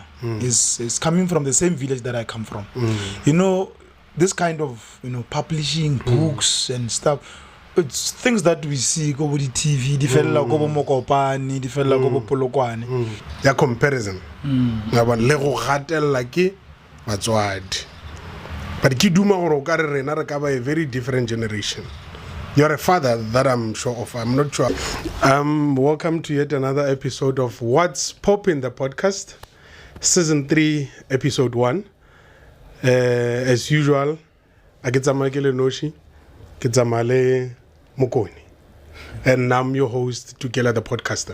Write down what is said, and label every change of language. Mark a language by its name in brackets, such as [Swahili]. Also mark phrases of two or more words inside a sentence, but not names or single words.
[English] He's coming from the same village that I come from. This kind of publishing books and stuff. It's things that we see go with the TV. [Northern Sotho] Di fella go bo Mokopane, di fella go bo Polokwane. Ya comparison. Ya ba le go gatella ke batswadi. But ke duma gore o ka re rena re ka ba [English] a very different generation. You're a father that I'm sure of. I'm not sure. Welcome to yet another episode of What's Poppin' the podcast, season 3, episode 1. As usual, I get Samakele Noshi, get Samale Mukoni, and I'm your host, Tukela the podcaster.